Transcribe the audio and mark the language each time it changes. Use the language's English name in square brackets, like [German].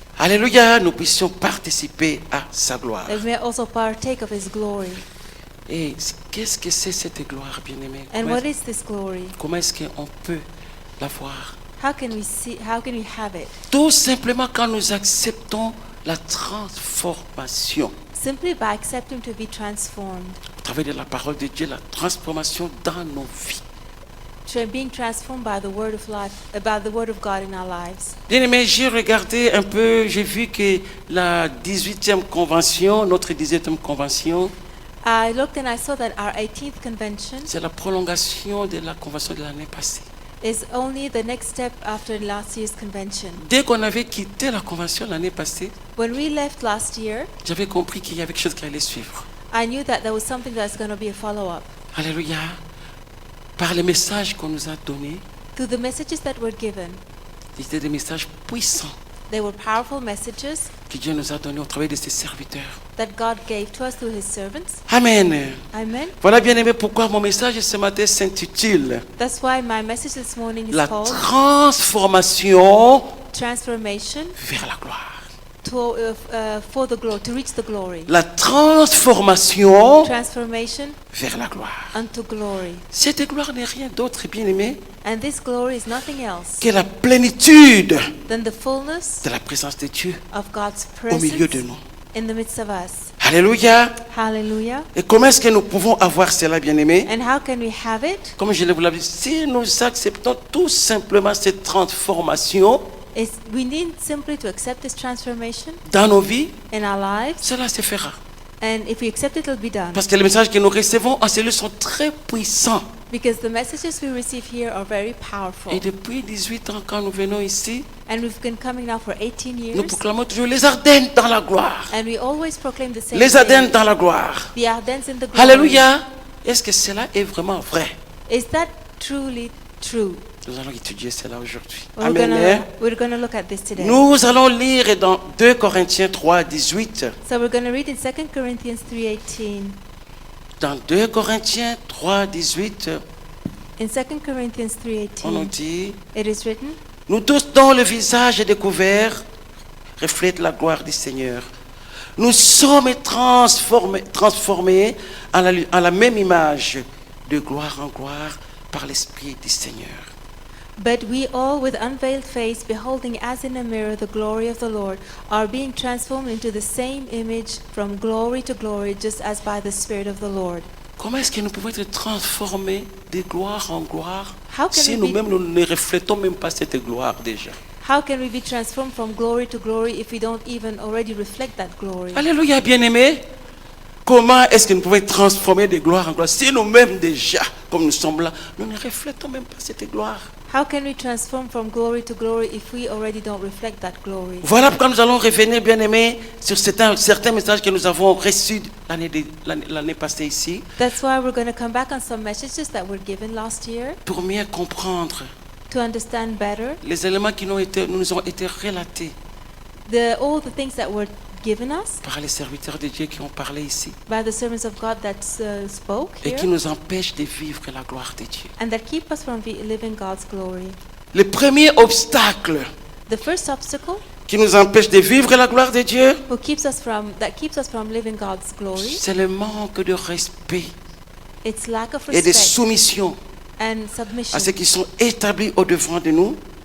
[French] Alléluia, nous puissions participer à sa gloire. [English] That we may also partake of his glory. [French] Et qu'est-ce que c'est cette gloire, bien-aimé? [English] And what is this glory? [French] Comment est-ce qu'on peut la voir? [English] How can we have it? [French] Tout simplement quand nous acceptons la transformation. [English] Simply by accepting to be transformed. [French] Au travers de la parole de Dieu, la transformation dans nos vies. [English] Being transformed by the word of life, about the word of God in our lives. [French] Bien-aimé, j'ai regardé un peu, j'ai vu que la 18e convention, notre 18e convention, [English] I looked and I saw that our 18th convention [French] c'est la prolongation de la convention de l'année passée. [English] is only the next step after last year's convention. [French] Dès qu'on avait quitté la convention l'année passée, [English] When we left last year, [French] j'avais compris qu'il y avait quelque chose qui allait suivre. [English] I knew that there was something that's going to be a follow-up. [French] Alléluia. Par les messages qu'on nous a donnés, [English] Through the messages that were given, [French] c'était des messages puissants [English] they were powerful messages [French] que Dieu nous a donnés au travers de ses serviteurs. [English] that God gave to us through his servants. [French] Amen. [English] Amen. [French] Voilà, bien-aimé, pourquoi mon message ce matin s'intitule [English] That's why my message this morning is [French] La [English] called [French] transformation [English] Transformation [French] vers la gloire. [English] for the glory, to reach the glory. [French] La transformation [English] Transformation [French] vers la gloire. [English] unto glory. [French] Cette gloire n'est rien d'autre, bien-aimé, [English] And this glory is nothing else [French] que la plénitude [English] than the fullness [French] de la présence de Dieu [English] of God's [French] au milieu de [English] presence [French] nous. [English] in the midst of us. [French] Alléluia. [English] Hallelujah. [French] Et comment est-ce que nous pouvons avoir cela, bien-aimé? [English] And how can we have it? [French] Comme je vous l'ai dit, si nous acceptons tout simplement cette transformation [English] We need simply to accept this transformation [French] dans nos vies, [English] in our lives. [French] cela se fera. [English] And if we accept it, it'll be done. [French] Parce que les messages que nous recevons en cellule sont très puissants. [English] Because the messages we receive here are very powerful. [French] Et depuis 18 ans, quand nous venons ici, [English] And we've been coming now for 18 years. [French] nous proclamons toujours les Ardennes dans la gloire. [English] And we always proclaim the same [French] Les Ardennes [English] thing. [French] dans la gloire. [English] The Ardennes in the glory. [French] Alléluia. Est-ce que cela est vraiment vrai? [English] Is that truly true? [French] Nous allons étudier cela aujourd'hui. [English] We're [French] Amen. [English] gonna look at this today. [French] Nous allons lire dans 2 Corinthiens 3, 18. [English] So we're going to read in 2 Corinthians 3:18. [French] Dans 2 Corinthiens 3, 18, [English] In 2 Corinthians [French] on nous [English] 3:18, [French] dit: [English] it is written, [French] nous tous dont le visage est découvert reflètent la gloire du Seigneur. Nous sommes transformés à la même image, de gloire en gloire, par l'Esprit du Seigneur. [English] "But we all, with unveiled face, beholding as in a mirror the glory of the Lord, are being transformed into the same image from glory to glory, just as by the Spirit of the Lord." [French] Comment est-ce que nous pouvons être transformés de gloire en gloire [English] How can [French] si [English] we [French] nous-mêmes nous ne reflétons même pas cette gloire déjà? [English] How can we be transformed from glory to glory if we don't even already reflect that glory? [French] Alléluia, bien-aimés. Comment est-ce que nous pouvons être transformés de gloire en gloire si nous-mêmes déjà, comme nous sommes là, nous ne reflétons même pas cette gloire? [English] How can we transform from glory to glory if we already don't reflect that glory? [French] Voilà pourquoi nous allons revenir, bien-aimés, sur certains messages que nous avons reçus l'année passée ici, [English] That's why we're going to come back on some messages that were given last year [French] pour mieux comprendre [English] to understand better [French] les éléments qui nous ont été relatés [English] all the things that were given us [French] par les serviteurs de Dieu qui ont parlé ici [English] by the servants of God that spoke [French] et qui [English] here [French] nous empêchent de vivre la gloire de Dieu. [English] and that keep us from living God's glory. [French] Le premier obstacle [English] The first obstacle [French] qui nous empêche de vivre la gloire de Dieu, [English] keeps us from living God's glory, [French] c'est le manque de respect [English] it's lack of [French] et de [English] respect [French] soumission [English] and [French] à [English] submission [French] ceux qui sont établis au-devant de nous,